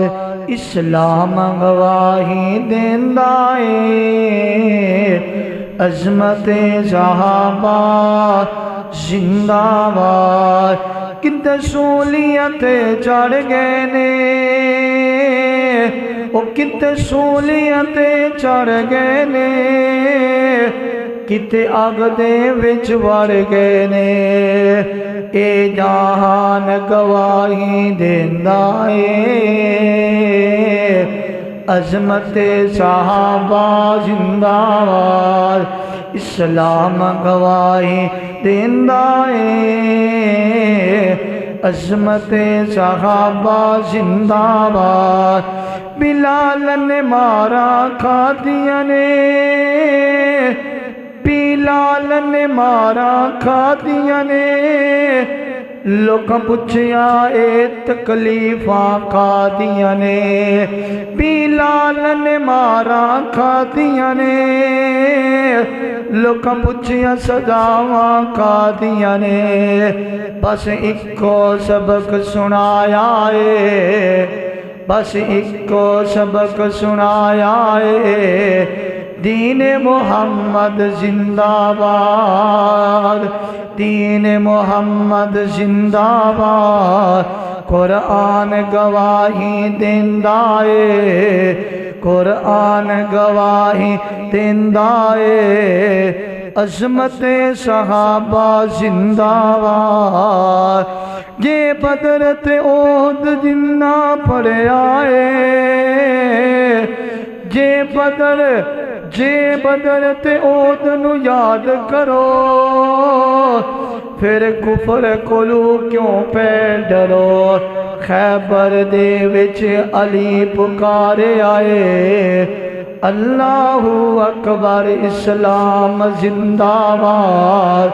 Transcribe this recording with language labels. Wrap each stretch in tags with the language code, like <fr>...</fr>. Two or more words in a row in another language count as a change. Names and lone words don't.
<pa>اسلام گواہی دیندا ہے عظمت صحابہ زندہ باد. کتے سہولیت چڑھ گئے نے او کتے سہولیت چڑھ گئے نے کتے اگ دے وچ وڑ گئے نے. اے جہان گواہی دیندا ہے عظمت صحابہ زندہ باد. اسلام گواہی دیندا ہے عظمت صحابہ زندہ باد. بلال نے مارا کھادیاں نے بلال نے مارا کھادیاں نے لوکاں پوچھیا اے تکلیفاں کھادیاں نے. بلال نے مارا کھادیاں نے لوکاں پوچھیا سزاواں کھادیاں نے. بس ایکو سبق سنایا ہے بس ایکو سبق سنایا ہے دین محمد زندہ باد. دین محمد زندہ باد. قرآن گواہی دیندا ہے قرآن گواہی دیندا ہے عظمت صحابہ زندہ باد. یہ بدر تے احد جنہ پڑھیا ہے جے بدر تے احد نو یاد کرو پھر کفر کولو کیوں پہ ڈرو. خیبر دے وچ علی پکارے آئے</pa> <ar>اللہ اکبر</ar> <pa>اسلام زندہ باد.</pa>